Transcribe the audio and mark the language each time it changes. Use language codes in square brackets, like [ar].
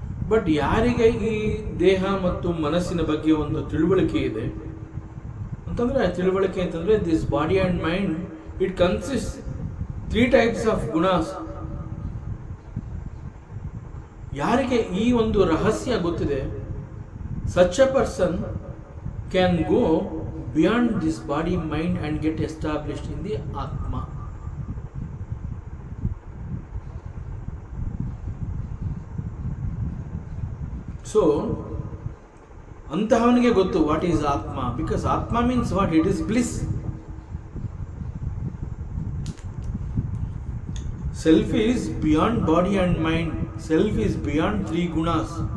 [kn] But ಯಾರಿಗೆ ಈ ದೇಹ ಮತ್ತು ಮನಸ್ಸಿನ ಬಗ್ಗೆ ಒಂದು ತಿಳುವಳಿಕೆ ಇದೆ ಅಂತಂದ್ರೆ, ತಿಳುವಳಿಕೆ ಅಂತಂದ್ರೆ [en] This body and mind it consist three types of gunas. [kn] ಯಾರಿಗೆ ಈ ಒಂದು ರಹಸ್ಯ ಗೊತ್ತಿದೆ, [en] such a person can go beyond this body, mind and get established in the Atma. So [kn] ಅಂತಹವನಿಗೆ ಗೊತ್ತು [en] What is atma, because atma means what? It is bliss. Self is beyond body and mind. Self is beyond three gunas.